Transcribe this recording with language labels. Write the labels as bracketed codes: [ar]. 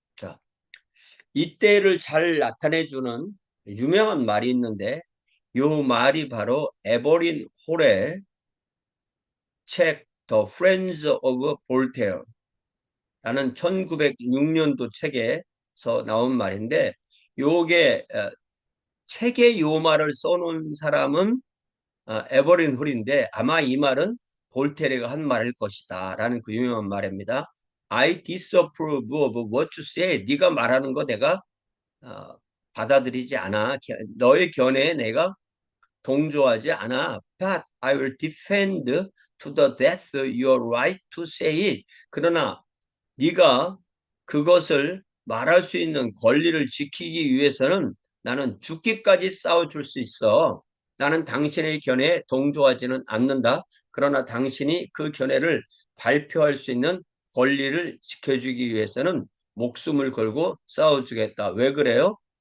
[ko] 자, 이때를 잘 나타내주는 유명한 말이 있는데 이 말이 바로 에버린 홀의 책 The Friends of Voltaire 라는 1906년도 책에서 나온 말인데 요게 책에 요 말을 써놓은 사람은 에버린 홀인데 아마 이 말은 볼테르가 한 말일 것이다 라는 그 유명한 말입니다. [en] I disapprove of what you say. [ko] 네가 말하는 거 내가 어, 받아들이지 않아. 너의 견해에 내가 동조하지 않아. [en] But I will defend to the death your right to say it. [ko] 그러나 네가 그것을 말할 수 있는 권리를 지키기 위해서는 나는 죽기까지 싸워줄 수 있어. 나는 당신의 견해에 동조하지는 않는다. 그러나 당신이 그 견해를 발표할 수 있는 권리를 지켜주기 위해서는 목숨을 걸고 싸워주겠다. 왜 그래요?